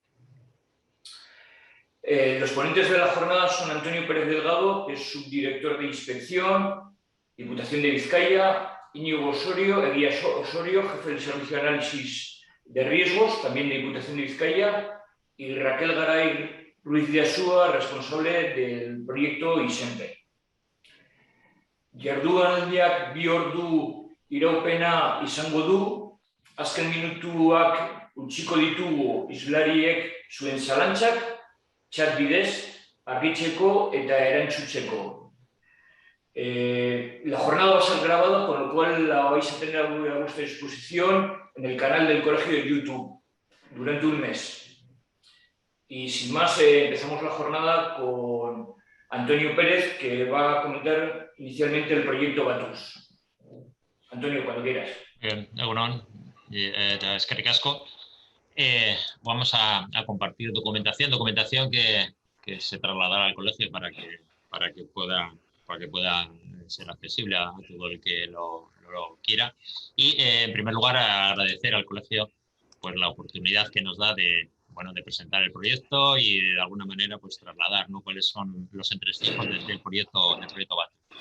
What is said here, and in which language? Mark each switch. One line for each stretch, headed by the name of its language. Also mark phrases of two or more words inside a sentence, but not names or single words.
Spanish: Los ponentes de la jornada son Antonio Pérez Delgado, que es subdirector de inspección, Diputación de Vizcaya, Íñigo Osorio, Eguía Osorio, jefe del Servicio de Análisis de Riesgos, también de Diputación de Vizcaya, y Raquel Garay Ruiz de Asúa, responsable del proyecto ISEMPE.
Basque: Jardunaldiak bi ordu iraupena izango du, azken minutuak utziko ditugu hizlariek zuen zalantzak, chat bidez, argitzeko eta erantzutzeko.
Spanish: La jornada va a ser grabada, con lo cual la vais a tener a vuestra disposición en el canal del colegio de YouTube durante un mes. Y sin más, empezamos la jornada con Antonio Pérez, que va a comentar inicialmente el proyecto Batus. Antonio, cuando quieras.
Basque: Egunon, eskerrik asko.
Spanish: Vamos a compartir documentación que se trasladará al colegio para que pueda ser accesible a todo el que lo quiera. Y en primer lugar agradecer al colegio pues la oportunidad que nos da de presentar el proyecto y de alguna manera pues trasladar, ¿no?, cuáles son los entresijos del proyecto BAT.